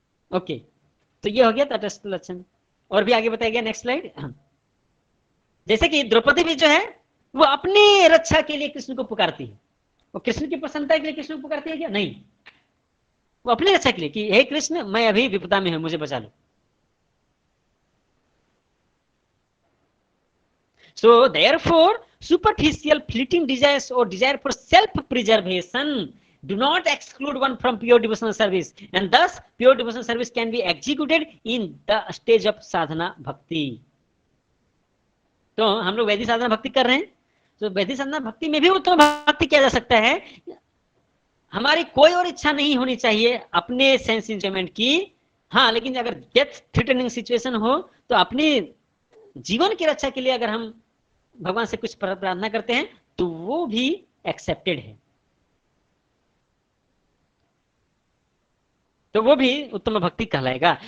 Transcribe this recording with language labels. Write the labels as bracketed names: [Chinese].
[Hindi] Okay, तो ये हो गया तटस्थ लक्षण। और भी आगे बताया गया, नेक्स्ट स्लाइड। जैसे कि द्रौपदी भी जो है वो अपनी रक्षा के लिए कृष्ण को पुकारती है, वो कृष्ण की प्रसन्नता के लिए कृष्ण को पुकारती है क्या? नहीं, वो अपनी रक्षा के लिए कि हे कृष्ण मैं अभी विपदा में हूं, मुझे बचा लो। [English] So therefore superficial fleeting desires or desire for self preservation do not exclude one from pure devotional service, and thus pure devotional service can be executed in the stage of sadhana bhakti। [Hindi] तो हम लोग वैदिक साधना भक्ति कर रहे हैं, तो वैदिक साधना भक्ति में भी उत्तम भक्ति किया जा सकता है। हमारी कोई और इच्छा नहीं होनी चाहिए अपने सेंस एंजॉयमेंट की। हाँ, लेकिन अगर डेथ थ्रेटनिंग सिचुएशन हो तो अपने जीवन की रक्षा के लिए अगर हम भगवान से कुछ प्रार्थना करते हैं तो वो भी एक्सेप्टेड है, तो वो भी उत्तम भक्ति कहलाएगा।